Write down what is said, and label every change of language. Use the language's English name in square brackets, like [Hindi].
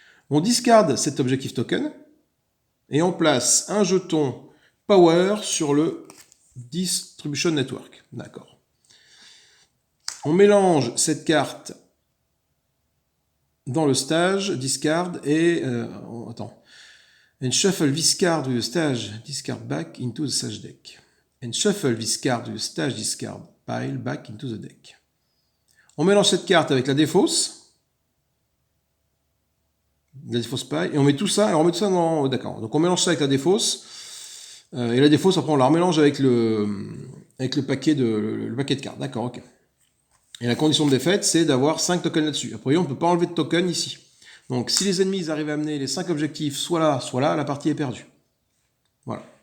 [French] On discarde cet objectif token et on place un jeton power sur le distribution network. D'accord. On mélange cette carte dans le stage, discard et... attends. [English] And shuffle this card with the stage discard back into the stage deck. And shuffle this card with the stage discard pile back into the deck. [French] On mélange cette carte avec la défausse. La défausse pile. Et on met tout ça. Alors on met tout ça dans... D'accord. Donc on mélange ça avec la défausse. Et la défausse, après on la remélange avec le paquet de cartes. D'accord, ok. Et la condition de défaite, c'est d'avoir 5 tokens là-dessus. Après, on ne peut pas enlever de tokens ici. Donc si les ennemis arrivent à amener les 5 objectifs soit là, la partie est perdue. Voilà.